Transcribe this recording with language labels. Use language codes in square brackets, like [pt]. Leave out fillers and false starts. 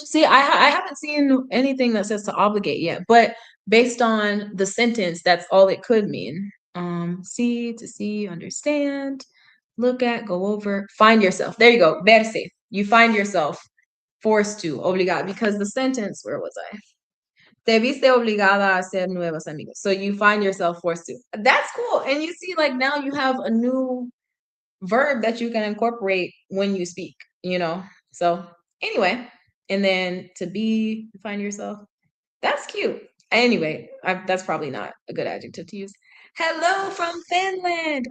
[en] See, I haven't seen anything that says to obligate yet, but based on the sentence, that's all it could mean. See, to see, understand, look at, go over, find yourself. There you go, verse. You find yourself forced to, obligado, because the sentence, where was I? [es] Te viste obligada a hacer nuevos amigos. [en] So you find yourself forced to. That's cool. And you see, like now you have a new verb that you can incorporate when you speak, you know? So anyway, and then to be, find yourself. That's cute. Anyway, that's probably not a good adjective to use. Hello from Finland.